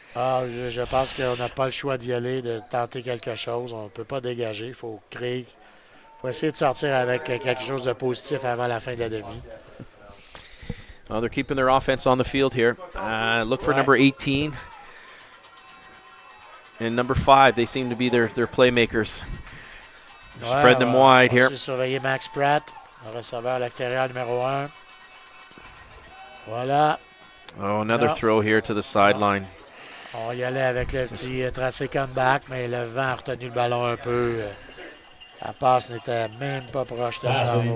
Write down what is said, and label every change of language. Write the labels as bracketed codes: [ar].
[fr] Ah, je pense qu'on n'a pas le choix d'y aller, de tenter quelque chose. On ne peut pas dégager. Il faut créer. Il faut essayer de sortir avec quelque chose de positif avant la fin de la demi. [en] Well, they're keeping their offense on the field here. Look for number 18 and number 5. They seem to be their playmakers. Spread them wide here. [fr] On va surveiller Max Pratt, le receveur à l'extérieur numéro 1. Voilà. [en] Oh, another throw here to the sideline. [fr] On y allait avec le petit tracé comeback, mais le vent a retenu le ballon un peu. La passe n'était même pas proche de ça.